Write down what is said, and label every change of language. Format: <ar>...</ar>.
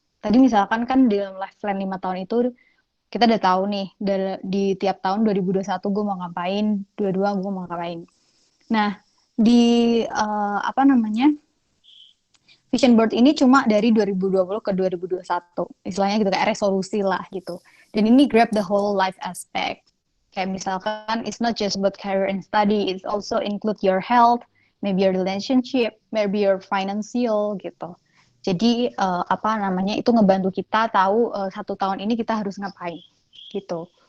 <id>Tadi misalkan kan di dalam life plan 5 tahun itu kita udah tahu nih di tiap tahun 2021 gue mau ngapain, 22 gue mau ngapain. Nah, di apa namanya vision board ini cuma dari 2020 ke 2021. Istilahnya gitu kayak resolusi lah gitu. Dan ini</id> <en>grab the whole life aspect.</en> <id>Kayak misalkan</id> <en>it's not just about career and study, it's also include your health, maybe your relationship, maybe your financial gitu.</en> <id>Jadi itu ngebantu kita tahu 1 tahun ini kita harus ngapain gitu.</id>